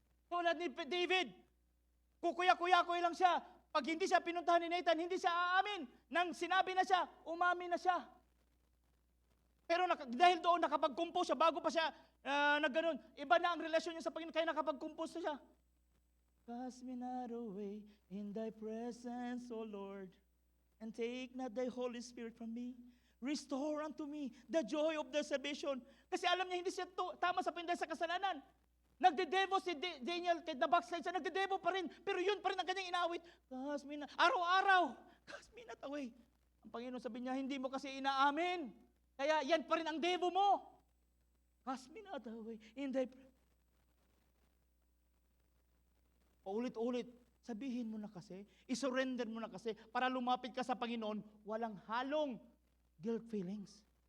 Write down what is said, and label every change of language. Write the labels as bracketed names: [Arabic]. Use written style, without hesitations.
[Filipino] Tulad ni David, kukuya-kuya-kuya lang siya. Pag hindi siya pinuntahan ni Nathan, hindi siya aamin. Nang sinabi na siya, umami na siya. Pero dahil doon nakapag-compose siya, bago pa siya nagganon, iba na ang relasyon niya sa Panginoon, kaya nakapag-compose na siya. [English] Cast me not away in thy presence, O Lord, and take not thy Holy Spirit from me. Restore unto me the joy of thy salvation. [Filipino] Kasi alam niya hindi siya tama sa pinday sa kasalanan. Nagdedevo si Daniel, kahit na-backslide siya, nagdedevo pa rin. Pero yun pa rin ang kanyang inaawit. [English] Cast me not, [Filipino] araw-araw, [English] cast me not away. [Filipino] Ang Panginoon sabi niya, hindi mo kasi inaamin. Kaya yan pa rin ang devo mo. [English] Cast me not away in thy [Filipino] Paulit-ulit, sabihin mo na kasi, isurrender mo na kasi, para lumapit ka sa Panginoon, walang halong guilt feelings.